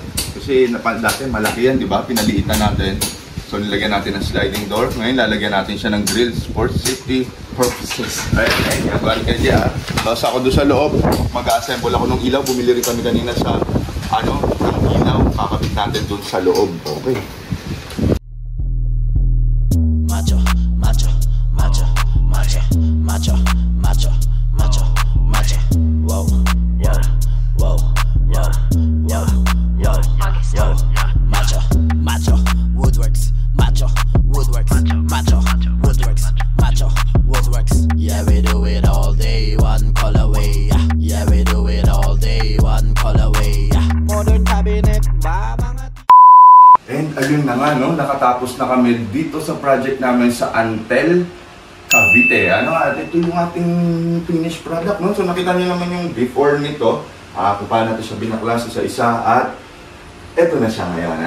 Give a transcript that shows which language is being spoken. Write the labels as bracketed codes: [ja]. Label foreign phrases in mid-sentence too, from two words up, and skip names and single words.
[tl] Kasi dati malaki yan, di ba? Pinaliitan natin. So nilagyan natin ng [en] sliding door. [tl] Ngayon lalagyan natin siya ng grills [en] for safety purposes. [tl] Ay, nagwari ka dyan. Tapos ako doon sa loob, mag-assemble ako ng ilaw. Bumili rin kami kanina sa, ng ilaw. Kakabit natin doon sa loob. Okay. Macho, macho, macho, macho, macho, macho, macho, macho. Wow, wow, wow, wow, wow, wow, wow. Macho, macho, Woodworks. Macho, Woodworks. Macho, Woodworks. Macho, Woodworks. [en] Yeah, we do it all day, one colorway. Yeah, we do it all day, one colorway. Modern cabinet [tl] ba mga? And ayun na nga, no? Nakatapos na kami dito sa project namin sa Antel, Cavite. Ito yung ating [en] finished product, [tl] no? So nakita niyo naman yung before nito, kung paano natin siya binaklas isa-isa, at eto na siya ngayon.